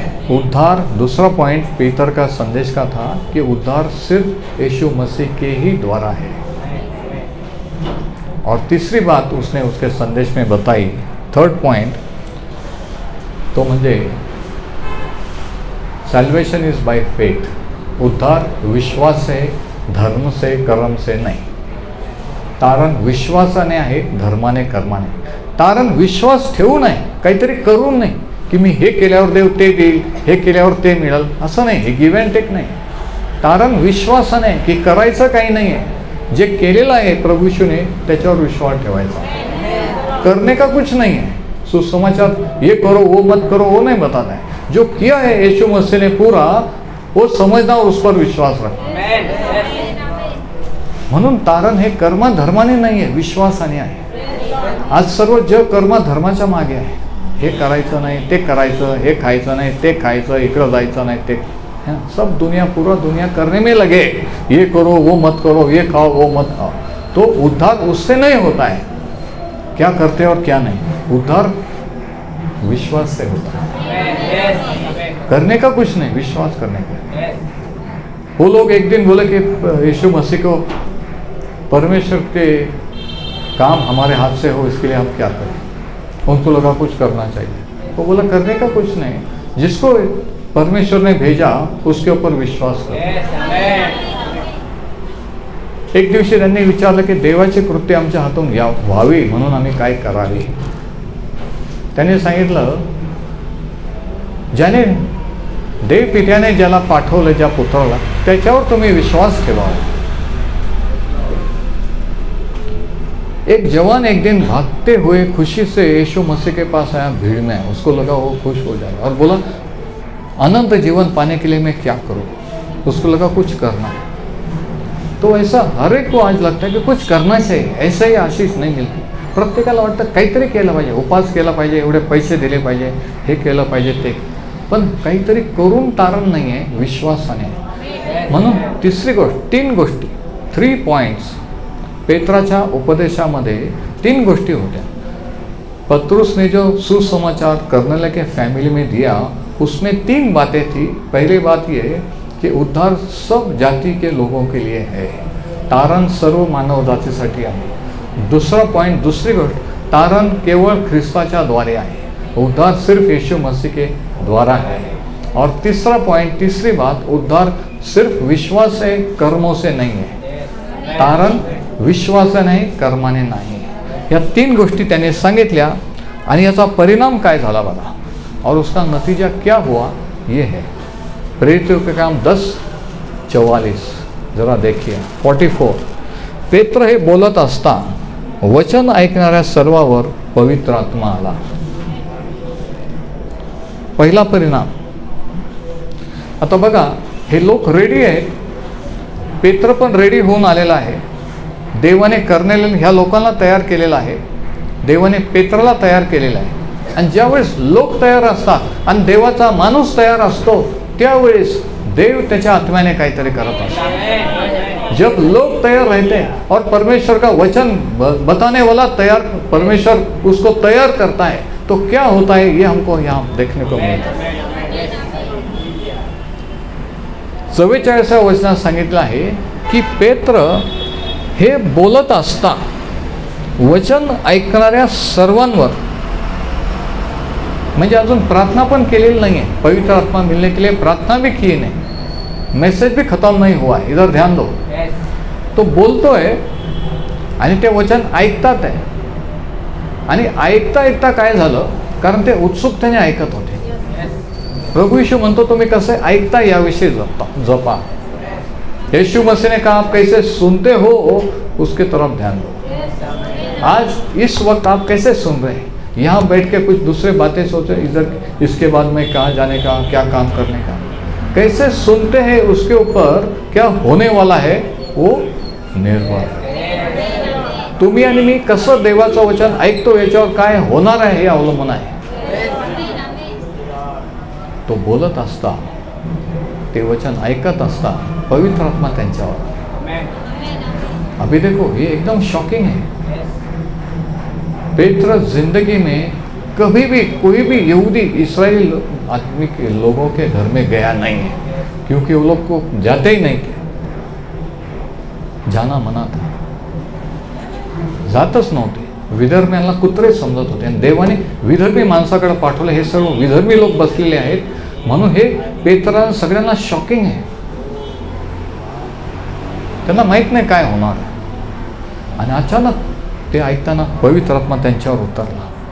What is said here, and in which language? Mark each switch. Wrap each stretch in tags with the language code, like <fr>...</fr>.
<hi>उद्धार, दूसरा पॉइंट पीतर का संदेश का था कि उद्धार सिर्फ यीशु मसीह के ही द्वारा है. और तीसरी बात उसने उसके संदेश में बताई, थर्ड पॉइंट, तो</hi> <mr>म्हणजे</mr> <en>Salvation is by faith.</en> <hi>उद्धार विश्वास से, धर्म से, कर्म से</hi> <mr>नाही. तारण विश्वासाने आहे, धर्माने, कर्माने. तारण विश्वास ठेवू नाही, काहीतरी करून नाही की मी हे केल्यावर देव ते देईल, हे केल्यावर ते मिळेल, असं नाही. हे गिव्ह अँड टेक नाही. तारण विश्वासाने की करायचं काही नाही आहे, जे केलेलं आहे प्रभू यीशूने त्याच्यावर विश्वास ठेवायचा.</mr> <hi>करने का कुछ नहीं है. सुसमाचार ये करो वो मत करो वो नहीं बताना है. जो किया है यीशु मसीह ने पूरा, वो समझना और उस पर विश्वास रखना.</hi> <mr>म्हणून तारण हे कर्म धर्माने नाही आहे, विश्वासाने आहे. आज सर्व जग कर्म धर्माच्या मागे आहे. हे करायचं नाही, ते करायचं, हे खायचं नाही, ते खायचं, इकडं जायचं नाही, ते</mr> <hi>सब दुनिया, पूरा दुनिया करने में लगे. ये करो वो मत करो, ये खाओ वो मत खाओ. तो उद्धार उससे नहीं होता है क्या करते और क्या नहीं. उद्धार विश्वास से होता है. करने का कुछ नहीं, विश्वास करने का. वो लोग एक दिन बोले कि यीशु मसीह को परमेश्वर के काम हमारे हाथ से हो, इसके लिए हम क्या करें. उनको लगा कुछ करना चाहिए. वो बोला करने का कुछ नहीं, जिसको परमेश्वर ने भेजा उसके ऊपर विश्वास करो.</hi> <mr>एक दिवशी त्यांनी विचारलं की देवाचे कृत्य आमच्या हातून व्हावी म्हणून आम्ही काय करावे. त्याने सांगितलं, ज्याने देव पित्याने ज्याला पाठवलं, ज्या पुत्राला, त्याच्यावर तुम्ही विश्वास ठेवावा.</mr> <hi>एक जवान एक दिन भागते हुए खुशी से यीशु मसीह के पास आया भीड़ में. उसको लगा वो खुश हो जाएगा और बोला अनंत जीवन पाने के लिए मैं क्या करूं. उसको लगा कुछ करना है. तो ऐसा हर एक को आज लगता है की कुछ करना चाहिए.</hi> <mr>ऐसा ही आशीष नाही मिळते. प्रत्येकाला वाटतं काहीतरी केलं पाहिजे, उपास केला पाहिजे, एवढे पैसे दिले पाहिजे, हे केलं पाहिजे, ते. पण काहीतरी करून तारण नाही आहे, विश्वासाने. म्हणून तिसरी गोष्ट, 3 गोष्टी, 3 पॉइंट्स पेत्राच्या उपदेशामध्ये 3 गोष्टी होत्या.</mr> <hi>पतरुस ने जो सुसमाचार कर्नेलियुस के फैमिली में दिया, उसमें 3 बातें थी. पहली बात ये कि उद्धार सब जाति के लोगों के लिए है.</hi> <mr>तारण सर्व मानव जातीसाठी आहे. दूसरा पॉइंट, दूसरी गोष्ट, तारण केवळ ख्रिस्ताच्या द्वारे आहे.</mr> <hi>उद्धार सिर्फ यीशु मसीह के द्वारा है. और तीसरा पॉइंट, तीसरी बात, उद्धार सिर्फ विश्वास से, कर्मों से नहीं है.</hi> <mr>तारण विश्वासाने नाही, कर्माने नाही. या 3 गोष्टी त्याने सांगितल्या आणि याचा परिणाम काय झाला बघा.</mr> <hi>और उसका नतीजा क्या हुआ ये है. प्रेरितों के काम 10:44 जरा देखिए. 44.</hi> <mr>पेत्र हे बोलत असता वचन ऐकणाऱ्या सर्वांवर पवित्र आत्मा आला. पहिला परिणाम. आता बघा, हे लोक रेडी आहेत. पेत्र पण रेडी होऊन आलेला आहे. देवाने कर्नेलियुस ह्या लोकांना तयार केलेला आहे. देवाने पेत्राला तयार केलेला आहे. आणि ज्यावेळेस लोक तयार असतात आणि देवाचा माणूस तयार असतो, त्यावेळेस देव त्याच्या आत्म्याने काहीतरी करत असतो.</mr> <hi>जब लोग तैयार रहते हैं और परमेश्वर का वचन बताने वाला तैयार, परमेश्वर उसको तैयार करता है, तो क्या होता है ये हमको यहाँ देखने को मिलता है.</hi> <mr>44व्या वचनात सांगितलं आहे की पेत्र हे बोलत असता वचन ऐकणाऱ्या सर्वांवर म्हणजे अजून प्रार्थना पण केलेली</mr> <hi>नहीं है, पवित्र आत्मा मिलने के लिए प्रार्थना भी की नहीं, मैसेज भी खत्म नहीं हुआ है, इधर ध्यान दो।</hi> <mr>तो बोलतोय आणि ते वचन ऐकतात आहे, आणि ऐकता ऐकता काय झालं, कारण ते उत्सुकतेने ऐकत होते। प्रभु यीशु म्हणतो तुम्ही कसे ऐकता याविषयी जपा।</mr> <hi>यीशु मसीह ने कहा आप कैसे सुनते हो उसके तरफ ध्यान दो। आज इस वक्त आप कैसे सुन रहे हैं, यहाँ बैठ के कुछ दूसरे बातें सोचे, इधर इसके बाद में कहाँ जाने का, क्या काम करने का, कैसे सुनते हैं उसके ऊपर क्या होने वाला है वो निर्भर है।</hi> <mr>तुम्ही आणि मी कसं देवाचं वचन ऐकतो याच्यावर काय होणार आहे हे अवलंबून आहे। तो बोलत असता, ते वचन ऐकत असता पवित्र आत्मा त्यांच्यावर।</mr> <hi>अभी देखो ये एकदम शॉकिंग है। पेत्र जिंदगी में कभी भी कोई भी यहूदी इस्राएली आदमी के लोगों के घर में गया नहीं है, क्योंकि वो लोग को जाते ही नहीं थे, जाना मना था,</hi> <mr>जातच नव्हते। विधर्म्यांना कुत्रे समजत होते आणि देवाने विधर्मी माणसाकडे पाठवलं। हे सर्व विधर्मी लोक बसलेले आहेत, म्हणून हे पेत्र सगळ्यांना शॉकिंग आहे। त्यांना माहित नाही काय होणार, आणि अचानक ते ऐकताना पवित्र आत्मा त्यांच्यावर उतरला।</mr>